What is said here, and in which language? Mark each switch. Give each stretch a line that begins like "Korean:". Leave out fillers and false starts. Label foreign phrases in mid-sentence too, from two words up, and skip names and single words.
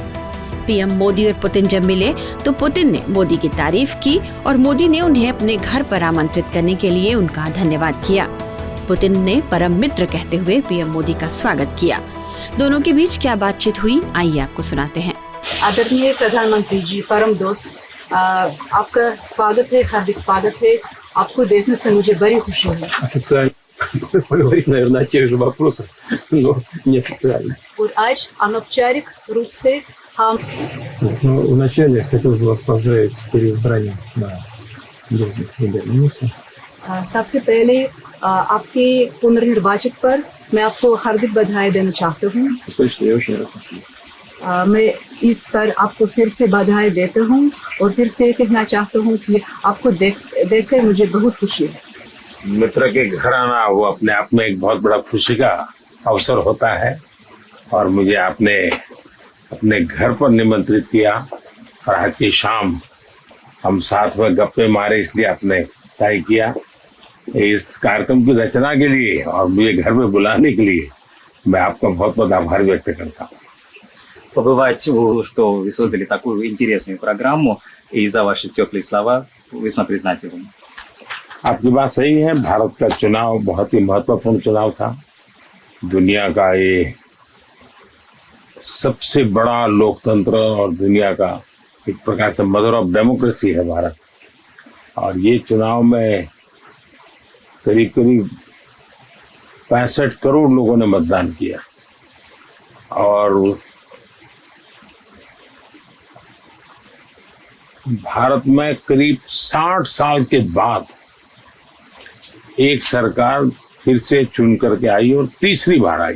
Hindi: पीएम मोदी और पुतिन जब मिले तो पुतिन ने मोदी की तारीफ की और मोदी ने उन्हें अपने घर पर आमंत्रित करने के लिए उनका धन्यवाद किया। पुतिन ने परम मित्र कहते हुए पीएम मोदी का स्वागत किया। दोनों के बीच क्या बातचीत हुई, आइए आपको सुनाते हैं। आदरणीय प्रधानमंत्री जी, परम दोस्त, आपका स्वागत है, हार्दिक स्वागत है। आपको देखने से मुझे बड़ी खुशी है।
Russian: наверное, о тех же вопросах, но неофициально.
Hindi: और आज अनौपचारिक रूप से हम
Russian: Вначале хотелось бы вас поздравить с переизбранием на должность премьер-министра.
Hindi: सबसे पहले आपके पुनर्निर्वाचित पर मैं आपको हार्दिक बधाई देना चाहता हूँ।
Russian: Точно, я очень рад вас видеть.
Hindi: मैं इस पर आपको फिर से बधाई देता हूँ और फिर से कहना चाहता हूँ कि आपको देखकर मुझे बहुत खुशी है। मित्र के घर आना वो अपने आप में एक बहुत बड़ा खुशी का अवसर होता है और मुझे आपने अपने घर पर निमंत्रित किया और आज की शाम हम साथ में गप्पे मारे, इसलिए आपने तय किया। इस कार्यक्रम की रचना के लिए और मुझे घर में बुलाने के लिए मैं आपका बहुत बहुत आभार व्यक्त करता हूँ।
Russian: Побывать, что вы создали такую интересную программу, и за ваши теплые слова весьма признателен.
Hindi: आपकी बात सही है। भारत का चुनाव बहुत ही महत्वपूर्ण चुनाव था। दुनिया का ये सबसे बड़ा लोकतंत्र और दुनिया का एक प्रकार से
English: mother of democracy
Hindi: है भारत। और ये चुनाव में करीब करीब 65 करोड़ लोगों ने मतदान किया और भारत में करीब 60 साल के बाद एक सरकार फिर से चुन करके आई और तीसरी बार आई।